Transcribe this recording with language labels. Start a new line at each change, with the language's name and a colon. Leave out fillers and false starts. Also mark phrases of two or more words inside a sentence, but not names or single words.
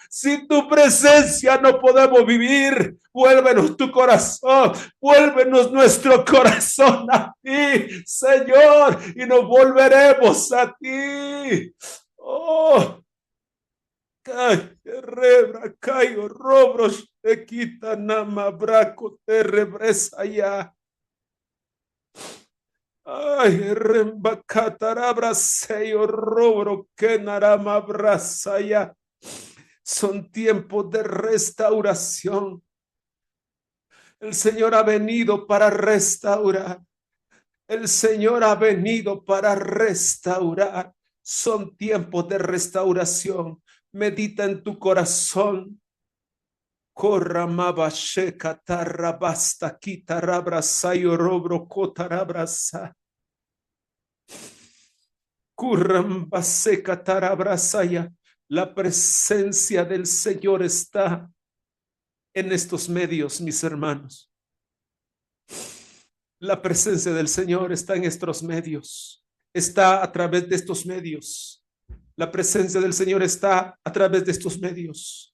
Spanish: Sin tu presencia no podemos vivir. Vuélvenos tu corazón, vuélvenos nuestro corazón a ti, Señor, y nos volveremos a ti. Oh, rebra, caigo, robros, te quita, nama, braco, te rebresa ya. Ay, rembacatarabra, seyo, robro, que narama, brasa ya. Son tiempos de restauración. El Señor ha venido para restaurar. El Señor ha venido para restaurar. Son tiempos de restauración. Medita en tu corazón. Corramaba sheka tarrabasta quitarabra y robro cotarabrasa. Currambase tarabrasaya. La presencia del Señor está en estos medios, mis hermanos. La presencia del Señor está en estos medios, está a través de estos medios. La presencia del Señor está a través de estos medios.